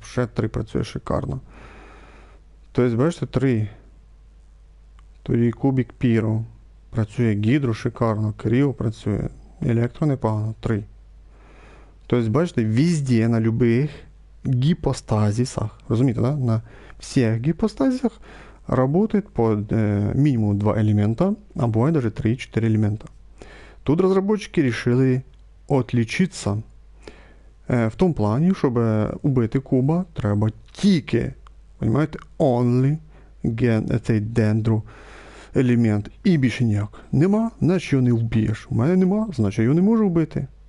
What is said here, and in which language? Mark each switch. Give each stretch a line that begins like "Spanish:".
Ukrainian: Ще 3 працює шикарно. Тобто, бачите, 3. Тоді кубик Піро. Працює Гідро шикарно, Кріо працює, електро непогано, 3. Тобто, бачите, везде, на любих гіпостазісах, розумієте, да?
Russian: На всіх гіпостазісах работает по минимум 2 элемента, а бывает даже 3-4 элемента. Тут разработчики решили отличиться
Ukrainian: в тому плані, щоб убити куба, треба тільки, понимаєте, only цей Дендро елемент і більше ніяк. Нема, значить його не вб'єш. У мене нема, значить його не можу вбити.